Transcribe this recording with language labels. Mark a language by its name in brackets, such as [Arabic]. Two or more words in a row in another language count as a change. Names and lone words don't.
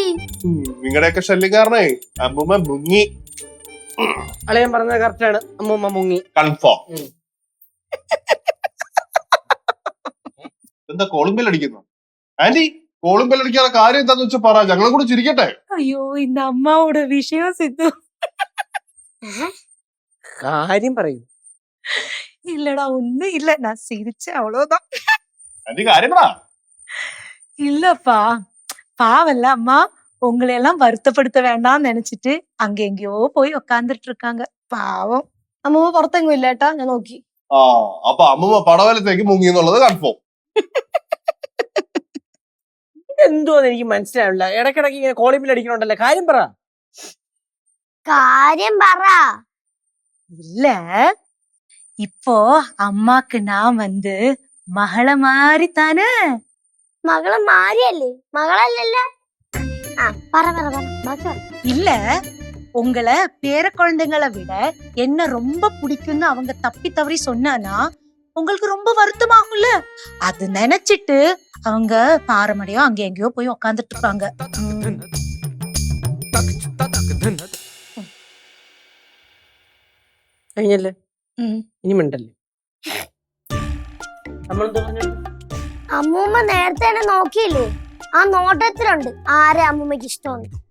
[Malayalam] നിങ്ങളുടെയൊക്കെ ശല്യം കാരണേ അമ്മൂമ്മ മുങ്ങി. അളിയൻ പറഞ്ഞത് കറക്റ്റ് ആണ്. അമ്മൂമ്മ മുങ്ങി. കൺഫേം. എന്താ [English] calling bell [Malayalam] അടിക്കുന്നു? ആന്റി [English] calling bell [Malayalam] അടിക്കാനുള്ള കാര്യം എന്താന്ന് വെച്ചാൽ പറ, ഞങ്ങളും കൂടി ചിരിക്കട്ടെ. [Tamil] ஐயோ இந்த அம்மாவோட விஷயம் சித்து. [Malayalam] കാര്യം പറയൂ. [Tamil] இல்லடா ஒண்ணும் இல்ல, நான் சிரிச்சேன் அவ்வளவுதான். [Malayalam] ആന്റി കാര്യം പറ. [Tamil] இல்லப்பா, பாவல்ல அம்மா, உங்களை எல்லாம் வருத்தப்படுத்த வேண்டாம்னு நினைச்சிட்டு அங்க எங்கேயோ போய் உக்காந்துட்டு இருக்காங்க. பாவம். [Malayalam] അമ്മൂമ്മ പുറത്തെങ്ങും ഇല്ല ഏട്ടാ, ഞാൻ നോക്കി. ആ അപ്പൊ അമ്മൂമ്മ പടവലത്തേക്ക് മുങ്ങി എന്നുള്ളത് കൺഫേം. ഇതെന്തോന്ന് എനിക്ക് മനസ്സിലാവില്ല. ഇടക്കിടക്ക് ഇങ്ങനെ [English] calling bell [Malayalam] അടിക്കണോണ്ടല്ലേ. കാര്യം പറ. കാര്യം പറ. [Tamil] இல்ல, இப்போ அம்மாக்கு நான் வந்து மகள மாதிரி தானே. [Malayalam] മകള് മാരിയല്ലേ? മകളല്ലല്ലേ? ആ പറ പറ പറ. ബാക്കി പറ. [Tamil] இல்ல, உங்களை பேர குழந்தைங்களை விட என்ன ரொம்ப பிடிக்கும்னு அவங்க தப்பி தவறி சொன்னானா உங்களுக்கு ரொம்ப வருத்தமாகும்ல. அது நினைச்சிட்டு அவங்க பாரமடையோ அங்க எங்கேயோ போய் உக்காந்துட்டு இருக்காங்க. [Malayalam] കഴിഞ്ഞല്ലേ? ഉം. ഇനി മിണ്ടല്ലേ. നമ്മളെന്തോ പറഞ്ഞു? അമ്മൂമ്മ നേരത്തെ തന്നെ നോക്കിയില്ലേ? ആ നോട്ടത്തിലുണ്ട് ആരെ അമ്മൂമ്മക്ക് ഇഷ്ടമെന്ന്.